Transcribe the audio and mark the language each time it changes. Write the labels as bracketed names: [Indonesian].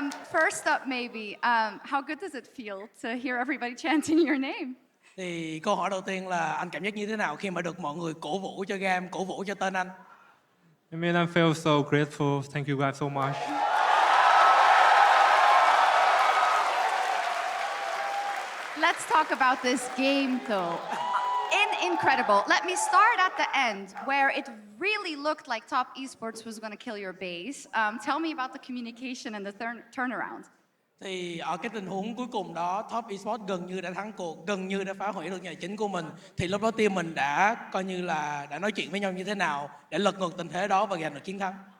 [Vietnamese] First up, maybe, how good does it feel to hear everybody chanting your name? Thì câu hỏi đầu tiên là anh cảm giác như thế nào khi mà được mọi người cổ vũ cho GAM, cổ vũ cho tên anh? [English] I mean, I feel so grateful. Thank you guys so much. Let's talk about this game, though. Incredible. Let me start at the end, where it really looked like Top Esports was going to kill your base. Tell me about the communication and the turnaround. [Vietnamese] Thì ở cái tình huống cuối cùng đó, Top Esports gần như đã thắng cuộc, gần như đã phá hủy được nhà chính của mình. Thì lúc đó team mình đã coi như là đã nói chuyện với nhau như thế nào để lật ngược tình thế đó và giành được chiến thắng.